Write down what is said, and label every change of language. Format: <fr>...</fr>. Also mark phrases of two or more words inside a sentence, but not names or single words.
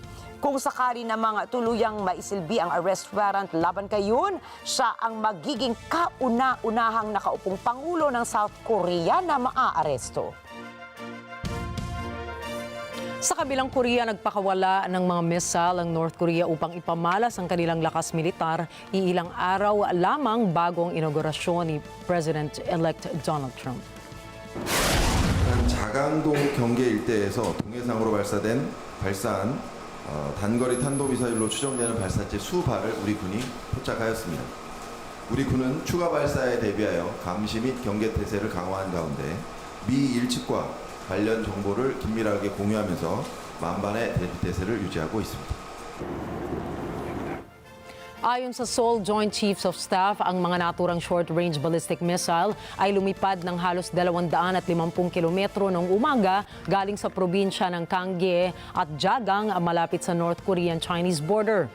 <tl>Kung sakali na mga tuluyang maisilbi ang</tl> <en>arrest warrant</en> <tl>laban kay Yoon, siya ang magiging kauna-unahang nakaupong Pangulo ng South Korea na maaaresto. Sa kabilang Korea, nagpakawala ng mga missile ang North Korea upang ipamalas ang kanilang lakas militar iilang araw lamang bago ang inaugurasyon ni President-elect Donald Trump.</tl> <ko>자강동 경계 일대에서 동해상으로 발사한 단거리 탄도미사일로 추정되는 발사체 수발을 우리 군이 포착하였습니다. 우리 군은 추가 발사에 대비하여 감시 및 경계 태세를 강화한 가운데 미 일측과 관련 정보를 긴밀하게 공유하면서 만반의 대피 태세를 유지하고 있습니다.</ko> <tl>Ayon sa Seoul Joint Chiefs of Staff, ang mga naturang</tl> <en>short-range ballistic missile</en> <tl>ay lumipad ng halos 250 kilometro noong umaga galing sa probinsya ng Ganggae at Jagang malapit sa</tl> <en>North Korean-Chinese border.</en>